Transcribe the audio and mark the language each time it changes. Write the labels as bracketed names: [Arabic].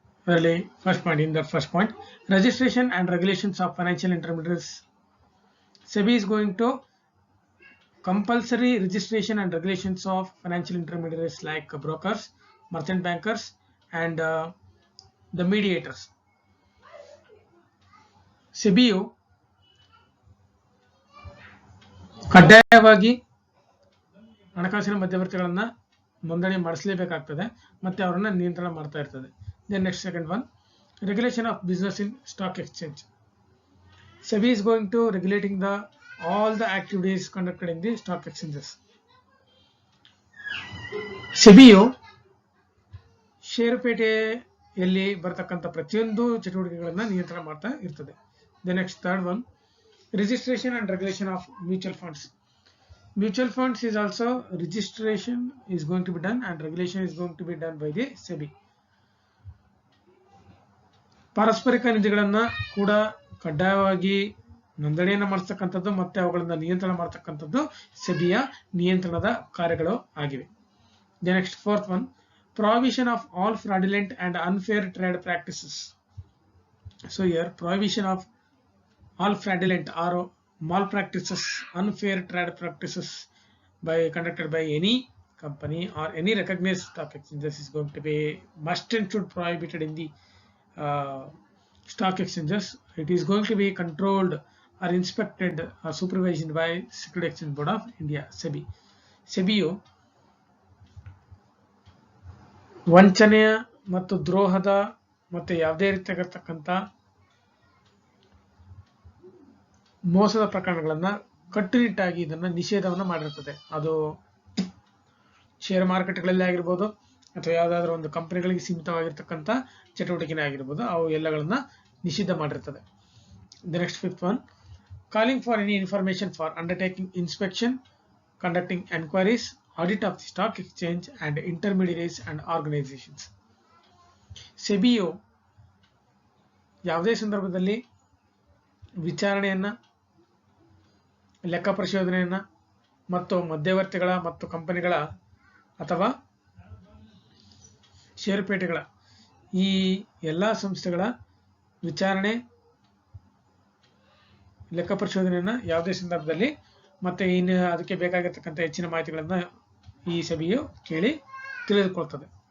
[English] Really, first point, registration and regulations of financial intermediaries. SEBI is going to compulsory registration and regulations of financial intermediaries like brokers, merchant bankers, and the mediators. [Kannada] SEBIಯು ಕಡ್ಡಾಯವಾಗಿ ಹಣಕಾಸಿನ ಮಧ್ಯವರ್ತಿಗಳನ್ನ ನೋಂದಣಿ ಮಾಡಿಸಲೇಬೇಕಾಗ್ತದೆ, ಮತ್ತೆ ಅವರನ್ನ ನಿಯಂತ್ರಣ ಮಾಡ್ತಾ ಇರ್ತದೆ. [English] Then next, second one, regulation of business in stock exchange. SEBI is going to regulating all the activities conducted in the stock exchanges. [Kannada] SEBIಯು ಷೇರುಪೇಟೆಯಲ್ಲಿ ಬರತಕ್ಕಂಥ ಪ್ರತಿಯೊಂದು ಚಟುವಟಿಕೆಗಳನ್ನ ನಿಯಂತ್ರಣ ಮಾಡ್ತಾ ಇರ್ತದೆ. [English] The next, third one, registration and regulation of mutual funds. Mutual funds is also registration is going to be done and regulation is going to be done by the SEBI. [Kannada] ಪಾರಸ್ಪರಿಕ ನಿಧಿಗಳನ್ನ ಕೂಡ ಕಡ್ಡಾಯವಾಗಿ ನೋಂದಣಿಯನ್ನು ಮಾಡಿಸ್ತಕ್ಕಂಥದ್ದು ಮತ್ತೆ ಅವುಗಳನ್ನ ನಿಯಂತ್ರಣ ಮಾಡತಕ್ಕಂಥದ್ದು ಸೆಬಿಯ ನಿಯಂತ್ರಣದ ಕಾರ್ಯಗಳು ಆಗಿವೆ. [English] The next, fourth one, prohibition of all fraudulent and unfair trade practices. So here, prohibition of all fraudulent or malpractices, unfair trade practices conducted by any company or any recognized stock exchanges is going to be must and should prohibited in the stock exchanges. It is going to be controlled or inspected or supervised by Securities Exchange Board of India, SEBI. [Kannada] SEBIಯು ವಂಚನೆಯ ಮತ್ತು ದ್ರೋಹದ ಮತ್ತೆ ಯಾವುದೇ ರೀತಿಯಾಗಿರ್ತಕ್ಕಂಥ ಮೋಸದ ಪ್ರಕರಣಗಳನ್ನ ಕಟ್ಟುನಿಟ್ಟಾಗಿ ಇದನ್ನ ನಿಷೇಧವನ್ನ ಮಾಡಿರ್ತದೆ. ಅದು share ಮಾರುಕಟ್ಟೆಗಳಲ್ಲಿ ಆಗಿರ್ಬೋದು ಅಥವಾ ಯಾವುದಾದ್ರೂ ಒಂದು ಕಂಪನಿಗಳಿಗೆ ಸೀಮಿತವಾಗಿರ್ತಕ್ಕಂಥ ಚಟುವಟಿಕೆನೇ ಆಗಿರ್ಬೋದು, ಅವು ಎಲ್ಲಗಳನ್ನ ನಿಷಿದ್ಧ ಮಾಡಿರ್ತದೆ. [English] The next, fifth one, calling for any information for undertaking inspection, conducting enquiries, audit of the stock exchange and intermediaries and organizations. [Kannada] ಸೆಬಿಯು ಯಾವುದೇ ಸಂದರ್ಭದಲ್ಲಿ ವಿಚಾರಣೆಯನ್ನ, ಲೆಕ್ಕ ಪರಿಶೋಧನೆಯನ್ನ ಮತ್ತು ಮಧ್ಯವರ್ತಿಗಳ ಮತ್ತು ಕಂಪನಿಗಳ ಅಥವಾ ಷೇರುಪೇಟೆಗಳ ಈ ಎಲ್ಲಾ ಸಂಸ್ಥೆಗಳ ವಿಚಾರಣೆ, ಲೆಕ್ಕ ಪರಿಶೋಧನೆಯನ್ನ ಯಾವುದೇ ಸಂದರ್ಭದಲ್ಲಿ ಮತ್ತೆ ಇನ್ನು ಅದಕ್ಕೆ ಬೇಕಾಗಿರ್ತಕ್ಕಂಥ ಹೆಚ್ಚಿನ ಮಾಹಿತಿಗಳನ್ನ ಈ ಸೆಬಿಯು ಕೇಳಿ ತಿಳಿದುಕೊಳ್ತದೆ.